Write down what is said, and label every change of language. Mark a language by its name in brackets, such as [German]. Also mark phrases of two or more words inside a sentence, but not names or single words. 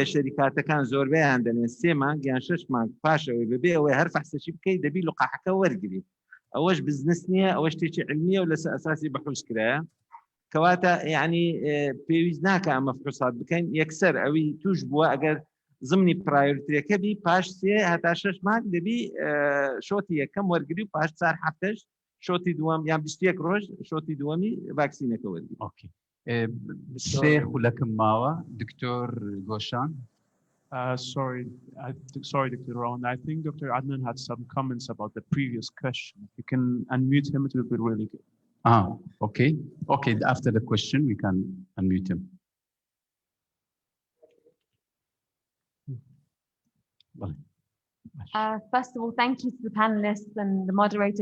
[Central Kurdish] شەریکاتەکان زۆربەیان دەڵێن 3 مانگ یان 6 مانگ پاشەوەی بەبێ ئەوەی هەر فەحسەشی بکەیت دەبی لقاحەکە وەرگری ئەوەش بزنس نییە ئەوە شتێکی علمیە و لەسەر ئەساسی بەحوس کرایە کەواتە یعنی پێویست ناکە ئەمە فحوسات بکەین یەکسەر ئەوی توش بووە ئەگەر زمنی پرایۆریتیەکە بی پاش 3 هەتا 6 مانگ دەبی شۆتی یەکەم وەرگری و پاش 4 هەفتەش شۆتی دووەم یان 21 ڕۆژ شۆتی دووەمی ڤاکسینەکە وەرگری سێ خولەکم ماوە دکتۆر گۆشان [English] Sorry, Dr. Rowan. I think Dr. Adnan had some comments about the previous question. If you can unmute him, it will be really good. Okay. Okay, after the question, we can unmute him. First of all, thank you to the panelists and the moderator.